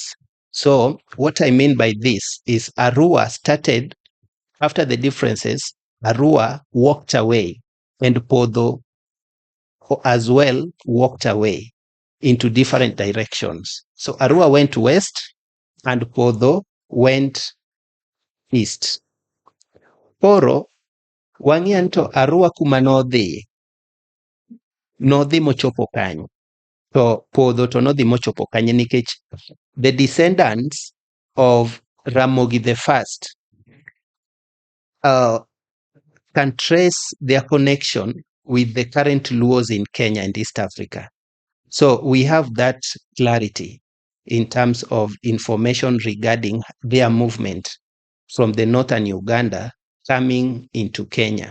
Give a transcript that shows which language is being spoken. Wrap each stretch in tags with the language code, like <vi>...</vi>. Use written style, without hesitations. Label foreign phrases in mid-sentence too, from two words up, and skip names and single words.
<en>So what I mean by this is Arua started, after the differences, Arua walked away and Podho as well walked away into different directions. So Arua went west and Podho went east.</en> <luo>Koro wang'ian to Arua kuma nodhi mochopo kanyo, to Podho to nodhi mochopo kanyo nikech</luo> <en>the descendants of Ramogi the First can trace their connection with the current Luos in Kenya and East Africa. So we have that clarity in terms of information regarding their movement from the northern Uganda coming into Kenya.</en>